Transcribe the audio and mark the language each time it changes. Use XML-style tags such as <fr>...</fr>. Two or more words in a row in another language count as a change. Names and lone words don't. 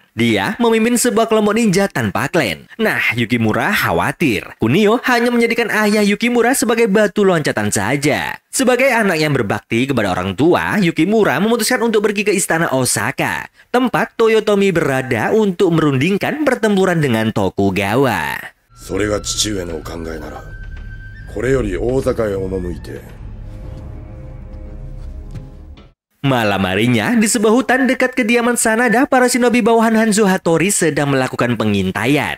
<id>Dia memimpin sebuah kelompok ninja tanpa klan. Nah, Yukimura khawatir Kunio hanya menjadikan ayah Yukimura sebagai batu loncatan saja. Sebagai anak yang berbakti kepada orang tua, Yukimura memutuskan untuk pergi ke istana Osaka, tempat Toyotomi berada untuk merundingkan pertempuran dengan Tokugawa.</id> <ja>それが父上のお考えなら、これより大阪へ赴いて。</ja> <id>Malam harinya, di sebuah hutan dekat kediaman Sanada, para shinobi bawahan Hanzo Hattori sedang melakukan pengintaian.</id>